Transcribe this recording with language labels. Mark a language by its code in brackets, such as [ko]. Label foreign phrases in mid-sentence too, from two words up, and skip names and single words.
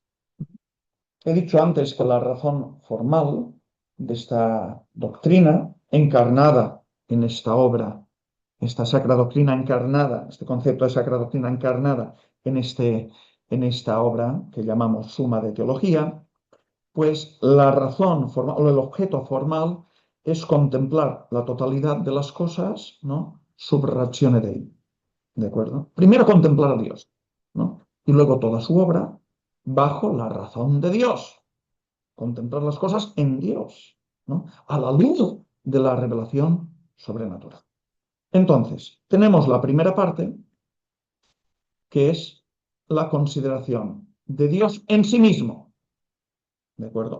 [es] He dicho antes que la razón formal de esta doctrina, encarnada en esta obra, esta sacra doctrina encarnada, este concepto de sacra doctrina encarnada en esta obra que llamamos Suma de Teología, pues la razón formal o el objeto formal es contemplar la totalidad de las cosas, ¿no? [la] Sub ratione Dei, [es] ¿de acuerdo? Primero contemplar a Dios, ¿no? Y luego toda su obra bajo la razón de Dios, contemplar las cosas en Dios, ¿no? A la luz de la revelación sobrenatural. Entonces, tenemos la primera parte, que es la consideración de Dios en sí mismo, ¿de acuerdo?